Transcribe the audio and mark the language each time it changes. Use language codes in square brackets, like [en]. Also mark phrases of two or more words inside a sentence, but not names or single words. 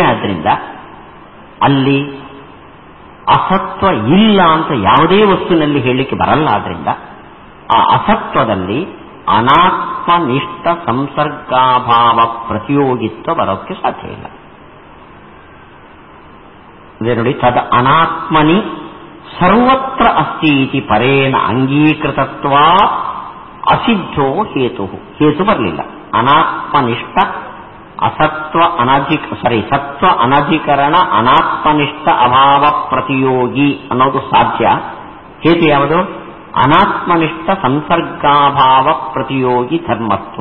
[kn] ಆದ್ದರಿಂದ ಅಲ್ಲಿ ಅಸತ್ವ ಇಲ್ಲ ಅಂತ ಯಾವುದೇ ವಸ್ತುವಿನಲ್ಲಿ ಹೇಳಲಿಕ್ಕೆ ಬರಲ್ಲ. ಆದ್ರಿಂದ ಆ ಅಸತ್ವದಲ್ಲಿ [sa] ಅನಾತ್ಮನಿಷ್ಠ ಸಂಸರ್ಗಾಭಾವ ಪ್ರತಿಯೋಗಿತ್ವ [kn] ಬರೋಕ್ಕೆ ಸಾಧ್ಯ ಇಲ್ಲ. ಅದೇ ನೋಡಿ, [sa] ತದ ಅನಾತ್ಮನಿ ಸರ್ವತ್ರ ಅಸ್ತಿ ಇತಿ ಪರೇಣ ಅಂಗೀಕೃತತ್ವ ಅಸಿದ್ಧೋ ಹೇತು. [kn] ಹೇತು ಬರಲಿಲ್ಲ. [sa] ಅನಾತ್ಮನಿಷ್ಠ ಸತ್ವ ಅನಧಿಕರಣ ಅನಾತ್ಮನಿಷ್ಠ ಅಭಾವ ಪ್ರತಿಯೋಗಿ [kn] ಅನ್ನೋದು ಸಾಧ್ಯ. ಹೇತು ಯಾವುದು? [sa] ಅನಾತ್ಮನಿಷ್ಠ ಸಂಸರ್ಗಾಭಾವ ಪ್ರತಿಯೋಗಿ ಧರ್ಮತ್ವ.